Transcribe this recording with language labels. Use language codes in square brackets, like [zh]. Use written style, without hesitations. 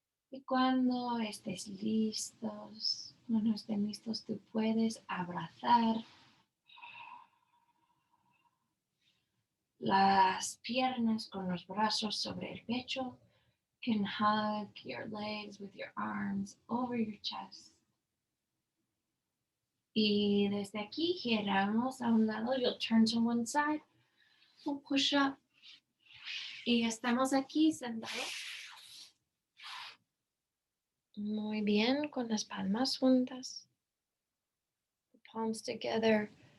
[es] Y cuando estés listos, cuando estén listos, tú puedes abrazar las piernas con los brazos sobre el pecho. [en] You can hug your legs with your arms over your chest. [es] Y desde aquí giramos a un lado. [en] You'll turn to one side. We'll push up. [es] Y estamos aquí sentados. Muy bien, con las palmas juntas. [en] The palms together.